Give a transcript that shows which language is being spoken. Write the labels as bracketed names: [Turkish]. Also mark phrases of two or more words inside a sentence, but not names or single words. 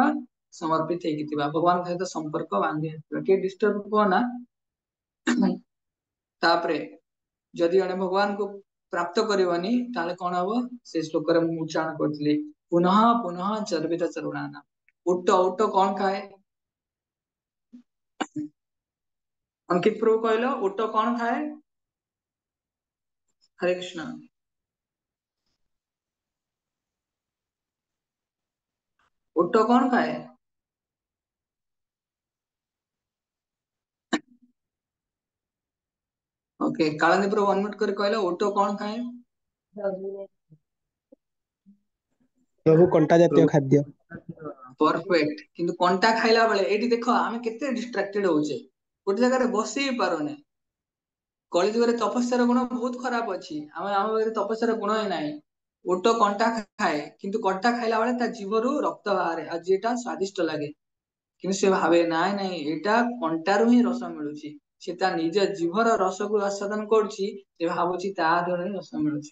[Odia] ସମର୍ପିତ ହେଇକି ଥିବା, ଭଗବାନଙ୍କ ସହିତ ସମ୍ପର୍କ ବାନ୍ଧି ଆସିଥିବା, କିଏ [English] disturb [Odia] ନା। ତାପରେ ଯଦି ଜଣେ ଭଗବାନଙ୍କୁ ପ୍ରାପ୍ତ କରିବନି, ତାହେଲେ କଣ ହବ? ସେ ଶ୍ଲୋକରେ ମୁଁ ଉଚ୍ଚାରଣ କରିଥିଲି, ପୁନଃ ପୁନଃ ଚର୍ବିତ ଚରୁଣାନା। ଉଟ କଣ ଖାଏ? [Hindi] अंकित प्रभु कहल ओट कौन खाए? हरे कृष्ण। ओट कौन खाए? ओके, कालंदी प्रभु अनम्यूट कर कहल ओट कौन खाए? [Odia] ପ୍ରଭୁ କଣ୍ଟା ଜାତୀୟ ଖାଦ୍ୟ। ପରଫେକ୍ଟ। କିନ୍ତୁ କଣ୍ଟା ଖାଇଲା ବେଳେ ଏଠି ଦେଖ ଆମେ କେତେ ଡିଷ୍ଟ୍ରାକ୍ଟେଡ ହେଉଛେ, ଗୋଟେ ଜାଗାରେ ବସି ପାରୁନେ, କଳିଯୁଗରେ ତପସ୍ୟାର ଗୁଣ ବହୁତ ଖରାପ ଅଛି। ଆମ ପାଖରେ ତପସ୍ୟାର ଗୁଣ ହିଁ ନାହିଁ। ଓଟ କଣ୍ଟା ଖାଏ, କିନ୍ତୁ କଣ୍ଟା ଖାଇଲା ବେଳେ ତା ଜୀଭରୁ ରକ୍ତ ବାହାରେ ଆଉ ଯେଟା ସ୍ଵାଦିଷ୍ଟ ଲାଗେ। କିନ୍ତୁ ସେ ଭାବେ ନାଇଁ ନାଇଁ ଏଇଟା କଣ୍ଟାରୁ ହିଁ ରସ ମିଳୁଛି। ସେ ତା ନିଜ ଜୀଭର ରସକୁ ଆସ୍ୱାଦନ କରୁଛି, ସେ ଭାବୁଛି ତା ଦ୍ୱାରା ହିଁ ରସ ମିଳୁଛି।